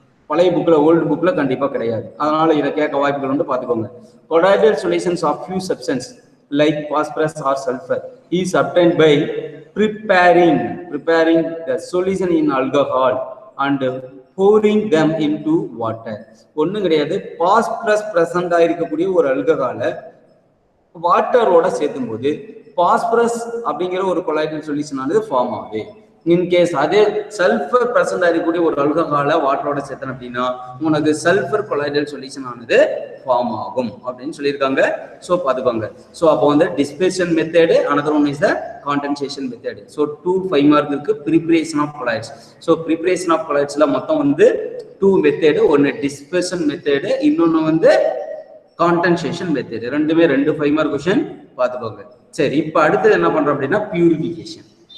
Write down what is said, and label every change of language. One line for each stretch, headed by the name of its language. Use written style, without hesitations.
Tamil: பழைய புக்கில் ஓல்டு புக்கில் கண்டிப்பாக கிடையாது. அதனால இதை கேட்க வாய்ப்புகள் வந்து பார்த்துக்கோங்க.
English: Colloidal solutions of few substance like phosphorus or sulfur is obtained by preparing the solution in alcohol and pouring them into water.
Tamil: ஒன்றும் கிடையாது, பாஸ்பரஸ் பிரசன்ட் ஆயிருக்கக்கூடிய ஒரு அல்கஹாலை வாட்டரோட சேர்த்தும் போது பாஸ்பரஸ் அப்படிங்கிற ஒரு கொலாய்டல் சொல்யூஷன் ஆனது ஃபார்ம் ஆகுது. இன்கேஸ் அதே சல்ஃபர் பிரசன்ட் ஆகக்கூடிய ஒரு அல்கஹாலை வாட்டரோட சேர்த்தன அப்படின்னா உனக்கு சல்ஃபர் கொலாய்டல் சொல்யூஷன் ஆனது ஃபார்ம் ஆகும் அப்படின்னு சொல்லியிருக்காங்க. ஸோ பார்த்துக்கோங்க.
English: So அப்போ வந்து dispersion method, another one is the condensation method.
Tamil: So 2 5 mark இருக்கு. Preparation of colloids. So preparation of கொலாய்ட்ஸ்ல மொத்தம் வந்து 2 மெத்தடு. ஒன்று டிஸ்பர்ஷன் மெத்தடு, இன்னொன்று வந்து காண்டன்சேஷன் மெத்தடு. ரெண்டுமே 2 5 மார்க் கொஸ்டின் பார்த்துக்கோங்க. சரி, இப்போ அடுத்தது என்ன பண்றோம் அப்படின்னா பியூரிஃபிகேஷன்.